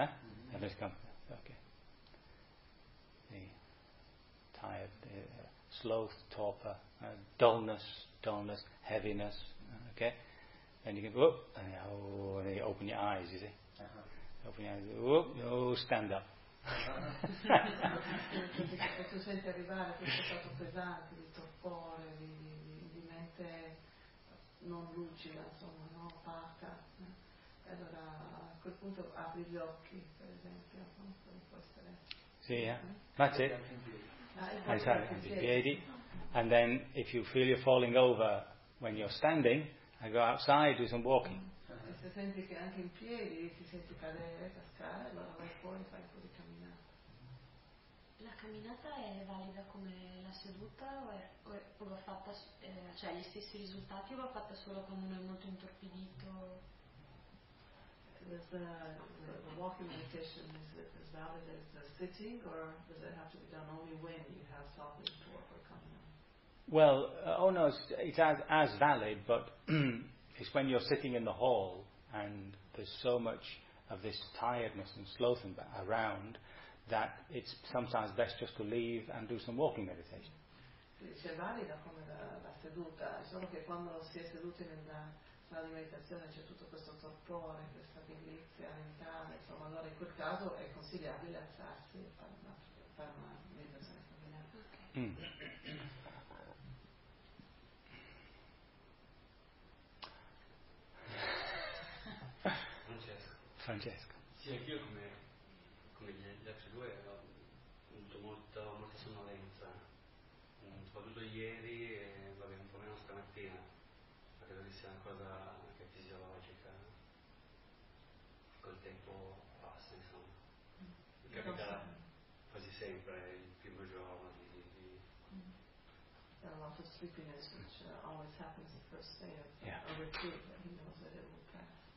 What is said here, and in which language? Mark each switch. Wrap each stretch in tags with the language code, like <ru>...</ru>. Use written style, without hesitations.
<en>Mm-hmm. And it's coming. Okay. The tired, the sloth, torpor, dullness, heaviness. Okay. Then you can whoop, and then you open your eyes. You see. Uh-huh. Open your eyes, whoop, oh, stand up.</en> <it>E tu senti arrivare questo stato pesante, di torpore, di mente non lucida, insomma, no? Opaca. E allora a quel punto apri gli occhi, per esempio, può essere.</it> <en>Sì, yeah. That's it. I sorry, piedi. And then if you feel you're falling over when you're standing, I go outside, do some walking.</en> <it>Se senti che anche in piedi ti senti cadere, cascare, allora vai fuori e fai un po' di camminata. La camminata è valida come la seduta o va fatta, cioè gli stessi risultati, o va fatta solo quando uno è molto intorpidito?</it> <en>The walking meditation is valid as a sitting, or does it have to be done only when you have softness or coming up? Well, it's as valid, but it's when you're sitting in the hall and there's so much of this tiredness and sloth around that it's sometimes best just to leave and do some walking meditation.</en> <it>C'è valida come la seduta, solo che quando si è seduti nella sala di meditazione c'è tutto questo torpore, questa pigrizia mentale, insomma, allora in quel caso è consigliabile alzarsi e fare una meditazione familiare. Francesco. Sì, anch'io come gli altri due ho avuto molta sonnolenza, soprattutto ieri e vabbè, un po' meno stamattina, ma credo che sia una cosa anche fisiologica, col tempo passa, insomma. Capita quasi sempre il primo giorno di...</it> <en>A lot of sleepiness, which always happens the first day of a retreat, I think that was a little bit past.</en>